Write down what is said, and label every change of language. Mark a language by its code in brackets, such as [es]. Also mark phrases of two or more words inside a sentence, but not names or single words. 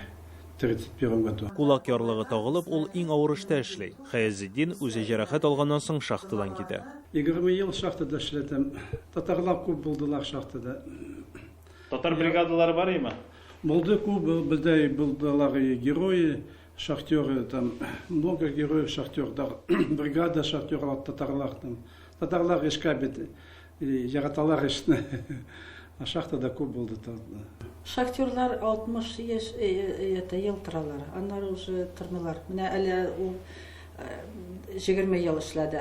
[ru] 31 году. [tt] Кулак ярлыгы тагылып, ул иң авыр эштә эшли. Хаязетдин үзе җәрәхәт алганнан соң шахтадан китә. 20 ел шахтада эшләдем. Татарлар күп булдылар шахтада. Татар бригадалары бар име? Булды күп, бездә булдылар [ru] герои, шахтеры, там много героев [tt] шахтердар, бригада шахтерлар татарлар там. Татарлар эшкә бит яраталар эшне. А шахтада күп булды там. Шахтерлар 60 ел торалар. Аннары уже тормыйлар. Менә әле ул 20 ел эшләде.